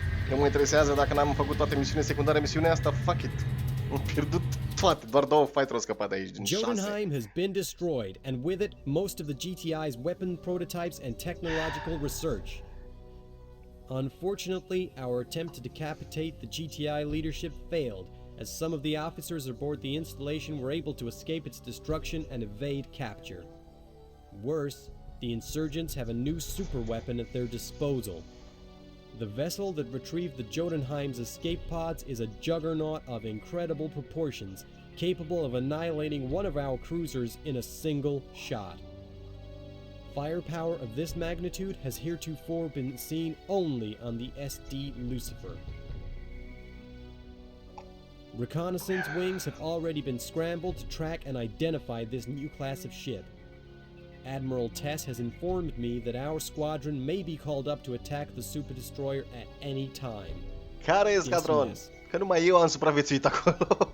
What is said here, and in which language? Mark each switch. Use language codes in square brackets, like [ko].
[ro] Nu mă interesează dacă n-am făcut toate misiunile secundare, misiunea asta, [en] fuck it. [ro] Am pierdut toate, doar 2 fighter au scăpat de aici din 6. [en] Jotunheim has been destroyed, and with it, most of the GTI's weapon prototypes and technological research. Unfortunately, our attempt to decapitate the GTI leadership failed, as some of the officers aboard the installation were able to escape its destruction and evade capture. Worse, the insurgents have a new super weapon at their disposal. The vessel that retrieved the Jotunheim's escape pods is a juggernaut of incredible proportions, capable of annihilating one of our cruisers in a single shot. Firepower of this magnitude has heretofore been seen only on the SD Lucifer. Reconnaissance wings have already been scrambled to track and identify this new class of ship. Admiral Tess has informed me that our squadron may be called up to attack the super destroyer at any time. [ro] Care e scadron? Că numai eu am supraviețuit acolo.